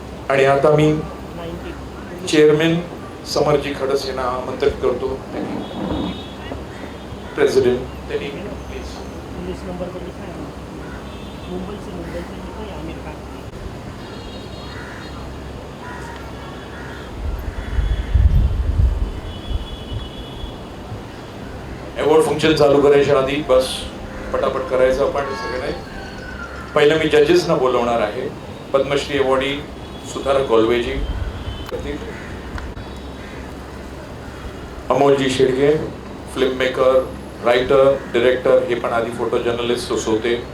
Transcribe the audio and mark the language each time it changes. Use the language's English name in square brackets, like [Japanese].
[Marathi] आणि आता मी चेअरमॅन समरजी खडसेंना आमंत्रित करतो. प्रेसिडेंट त्यांनी प्लीज [Hindi] 19 नंबर पर लिखा है मुंबई से लिखा है आमिर खान। [Marathi] अवॉर्ड फंक्शन चालू करायच्या आधी बस पटापट करायचं आपण सगळे. पहिलं मी जजेसना बोलवणार आहे. पद्मश्री अवॉर्डी सुधारक कोलवेजी, Amolji Shedge, film maker, writer, director, हे पण आधी फोटो जर्नलिस्ट होते.